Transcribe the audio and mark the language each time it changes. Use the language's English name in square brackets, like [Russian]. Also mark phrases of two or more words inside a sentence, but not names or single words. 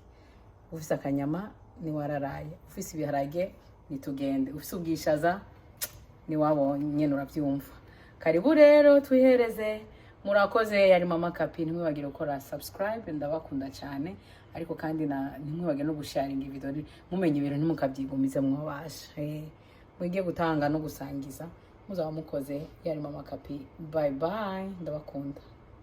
[Rundi] Ufise akanyama ni wararaye, ufise ibiharage nitugende, ufise ubwishaza ni wabonye urabyumva. Karibu rero twihereze. Murakoze, yari mama Capi. Ntimwibagire gukora subscribe, ndabakunda cyane. Ariko kandi ntimwibagire no gusharinga video, mumenye ibintu ntimukabyigumize mwabashe. Mwige gutanga no gusangiza, muzaba mukoze. Yari mama Capi. [English] Bye bye, [Rundi] ndabakunda.